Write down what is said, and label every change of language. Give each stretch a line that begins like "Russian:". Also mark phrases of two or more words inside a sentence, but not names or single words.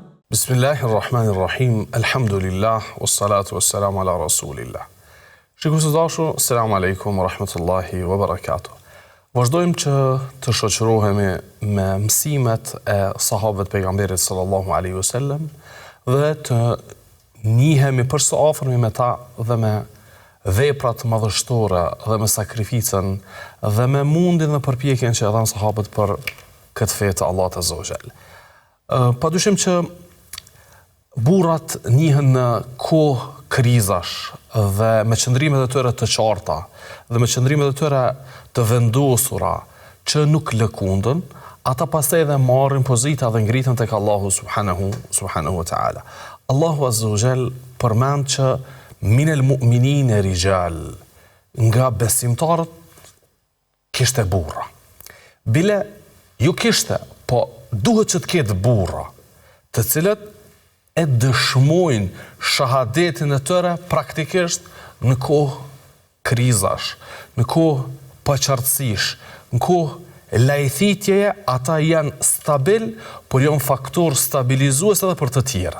Arabic: بسم الله الرحمن الرحيم، الحمد لله، والصلاة والسلام على رسول الله.
Albanian: Shikues të dashur,
Arabic: السلام عليكم ورحمة الله وبركاته.
Albanian: Vazhdojmë që të shoqërohemi me mësimet e sahabëve të pejgamberit
Arabic: صلى الله عليه وسلم
Albanian: dhe të njihemi për së afërmi me ta dhe me veprat madhështore dhe me sakrificën dhe me mundin dhe përpjekjen që e dhanë sahabët për këtë fe të Allahut
Arabic: عز وجل.
Albanian: Padyshim që burrat njihen në kohë krizash dhe me qëndrimet e tyre të qarta dhe me qëndrimet e tyre të vendosura që nuk lëkundën, ata pastaj edhe marrin pozita dhe ngritën tek Allahu
Arabic: سبحانه وتعالى.
Albanian: Allahu
Arabic: عز وجل
Albanian: përmend që
Arabic: من المؤمنين رجال,
Albanian: nga besimtarët kishte burra. Bile ju kishte, po duhet që të ketë burra, të cilët e dëshmojnë shahadetin e tëre praktikisht në kohë krizash, në kohë paqartësish, në kohë lajthitjeje, ata janë stabil, por janë faktor stabilizues edhe për të tjerët.